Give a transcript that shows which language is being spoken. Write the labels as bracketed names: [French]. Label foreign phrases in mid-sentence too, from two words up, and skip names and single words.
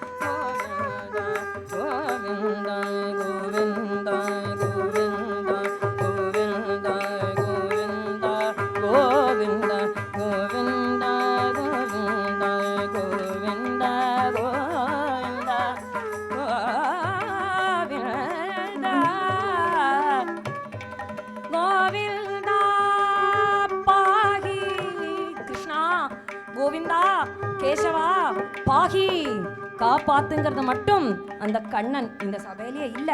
[Tamil] गोविंदा गोविंदा गोविंदा गोविंदा गोविंदा गोविंदा गोविंदा गोविंदा गोविंदा गोविंदा கோவிந்தா பாகி. கிருஷ்ணா கோவிந்தா கேசவா பாகி காப்பாத்துங்கிறது மட்டும் அந்த கண்ணன் இந்த சபையிலே இல்லை.